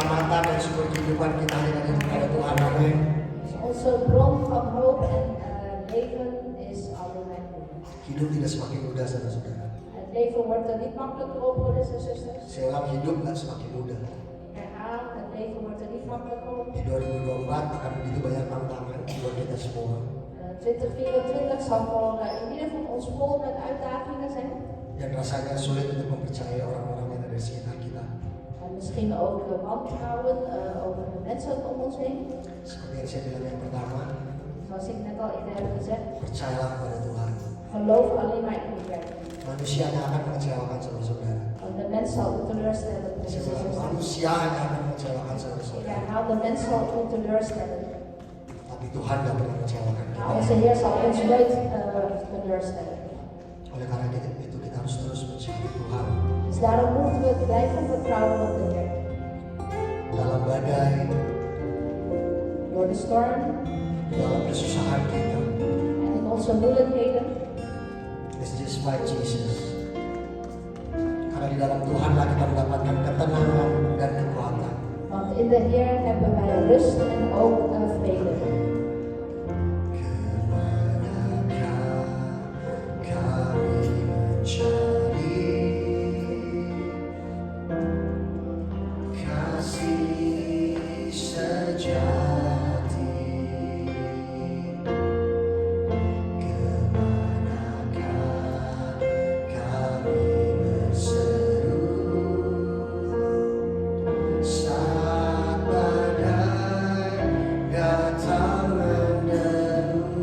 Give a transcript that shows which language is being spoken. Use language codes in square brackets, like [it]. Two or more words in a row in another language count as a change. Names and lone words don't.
[id] kekuatan dan sumber kehidupan kita hanya dari kepada Tuhan. Amin. [nl] Onze bron van hoop en leven is alleen maar u. [id] Hidup tidak semakin mudah, saudara-saudara. [nl] Het leven wordt er niet makkelijker op, broeders en zusters. [id] Saya ulang, hidup nggak semakin mudah. [nl] Herhaal, het leven wordt er niet makkelijker op. [id] Di 2024 akan begitu banyak tantangan buat kita semua. [nl] 2024 zal voor ieder van ons vol met uitdagingen zijn. [id] Dan rasanya sulit untuk mempercayai orang-orang yang ada di sekitar kita. [nl] En misschien ook wantrouwen over de mensen om ons heen. [id] Seperti yang saya bilang yang pertama, [nl] Zoals ik net al eerder heb gezegd, [id] percayalah kepada Tuhan. [nl] geloof alleen maar in uw werk. [id] Manusia hanya akan mengecewakan saudara-saudara. [nl] Want de mens zal u teleurstellen. broeders [id] Saya [nl] en [id] bilang, [nl] zusters. [id] manusia hanya akan mengecewakan [nl] Ik [id] saudara-saudara. [nl] herhaal, de mens zal u teleurstellen. [id] Tapi Tuhan tidak pernah mengecewakan [nl] Maar [id] kita. [nl] onze Heer zal ons nooit teleurstellen. [id] Oleh karena itu kita harus terus mencari Tuhan. [nl] Dus daarom moeten we blijven vertrouwen op de Heer. [id] Dalam badai, [nl] Door de storm [id] dalam kesusahan kita. [nl] en in onze moeilijkheden. [en] Let's just fight Jesus. [id] Karena di dalam Tuhanlah kita mendapatkan ketenangan dan kekuatan. [nl] Want in de Heer hebben wij rust en ook vrede. [id] Kemanakah kami mencari kasih sejati? Kemanakah kami berseru saat badai datang menderu?